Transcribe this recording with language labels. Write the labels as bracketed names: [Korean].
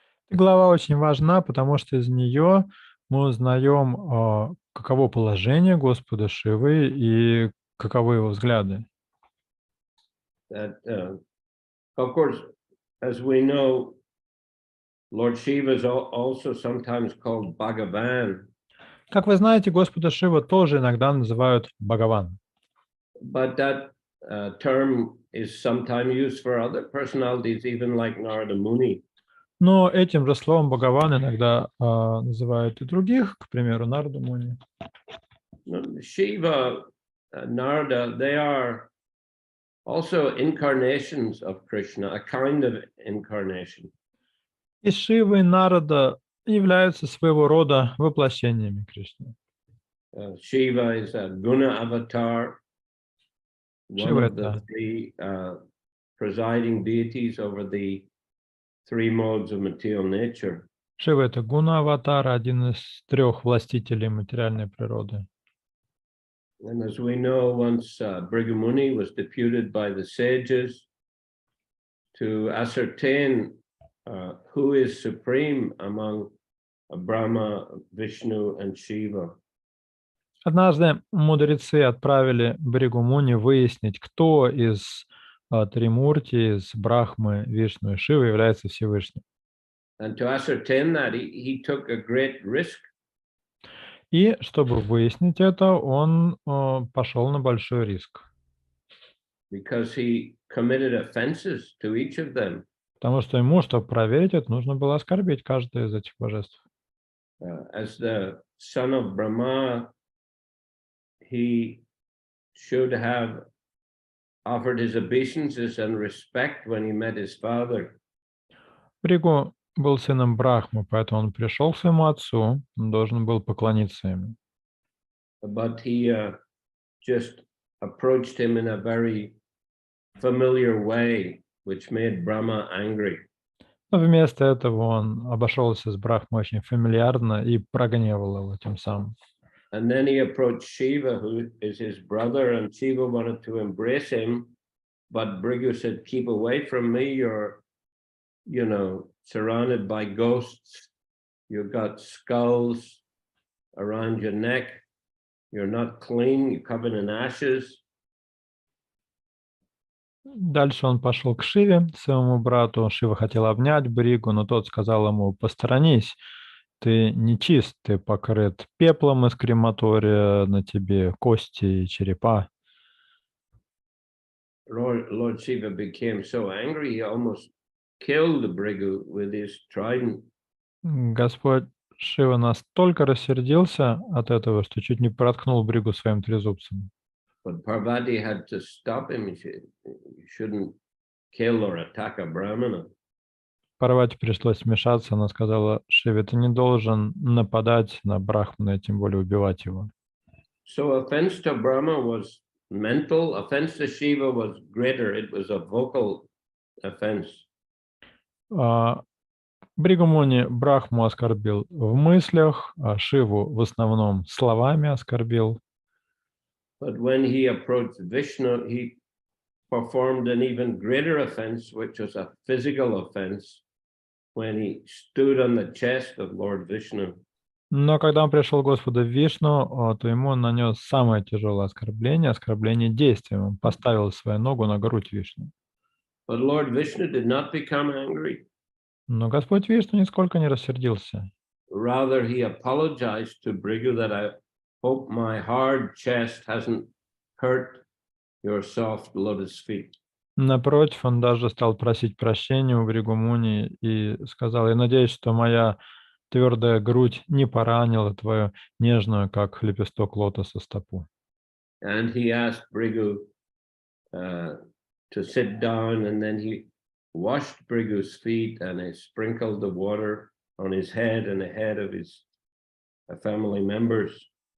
[Russian] Глава очень важна, потому что из нее мы узнаем, каково положение Господа Шивы и каковы его взгляды. [English] That, of course, as we know, Lord Shiva is also sometimes called Bhagavan. [Russian] Как вы знаете, Господа Шива тоже иногда называют Бхагаван. [English] But that term is sometimes used for other personalities, even like Narada Muni. [Russian] Но этим же словом Бхагаван иногда называют и других, к примеру, Нарада Муни. [English] Shiva, Narada, they are also incarnations of Krishna, a kind of incarnation. [Russian] И Шива и Нарада являются своего рода воплощениями Кришны. [English] Shiva is a guna avatar, one of the three presiding deities over the three modes of material nature. [Russian] Шива — это гуна-аватар, один из трех властителей материальной природы. [English] And as we know, once Brigamuni was deputed by the sages to ascertain who is supreme among Brahma, Vishnu, and Shiva. [Russian] Однажды мудрецы отправили Бригу-муни выяснить, кто из Тримурти, из Брахмы, Вишну и Шивы является Всевышним. [English] And to ascertain that, he took a great risk. [Russian] И чтобы выяснить это, он пошел на большой риск. [English] Because he committed offenses to each of them. [Russian] Потому что ему, чтобы проверить это, нужно было оскорбить каждое из этих божеств. [English] As the son of Brahma, he should have offered his obeisances and respect when he met his father. [Russian] Бригу был сыном Брахмы, поэтому он пришел к своему отцу, он должен был поклониться ему. [English] But he just approached him in a very familiar way, which made Brahma angry. [Russian] Но вместо этого он обошелся с Брахмой очень фамильярно и прогневал его тем самым. [English] And then he approached Shiva, who is his brother, and Shiva wanted to embrace him, but Bhrigu said, "Keep away from me. You're, surrounded by ghosts. You've got skulls around your neck. You're not clean. You're covered in ashes." [Russian] Дальше он пошел к Шиве, своему брату. Шива хотел обнять Бригу, но тот сказал ему: «Посторонись, ты нечист, ты покрыт пеплом из крематория, на тебе кости и черепа». [English] Lord Shiva became so angry, he almost killed Bhrigu with his trident. [Russian] Господь Шива настолько рассердился от этого, что чуть не проткнул Бригу своим трезубцем. [English] But Parvati had to stop him. He said, "You shouldn't kill or attack a Brahmana." [Russian] Парвати пришлось вмешаться, она сказала: «Шиве, ты не должен нападать на Брахмана, и тем более убивать его». [English] So offense to Brahma was mental, offense to Shiva was greater. It was a vocal offense. [Russian] Бригумуни Брахму оскорбил в мыслях, а Шиву в основном словами оскорбил. [English] But when he approached Vishnu, he performed an even greater offense, which was a physical offense, when he stood on the chest of Lord Vishnu. [Russian] Но когда он пришел к Господу Вишну, то ему нанес самое тяжелое оскорбление действием. Он поставил свою ногу на грудь Вишну. [English] But Lord Vishnu did not become angry. [Russian] Но Господь Вишну нисколько не рассердился. [English] Rather, he apologized to Bhrigu that I hope my hard chest hasn't hurt your soft lotus feet. [Russian] Напротив, он даже стал просить прощения у Бригумуни и сказал: «Я надеюсь, что моя твердая грудь не поранила твою нежную, как лепесток лотоса, стопу». [English] And he asked Bhrigu to sit down, and then he washed Brigu's feet and he sprinkled the water on his head and the head of his family members.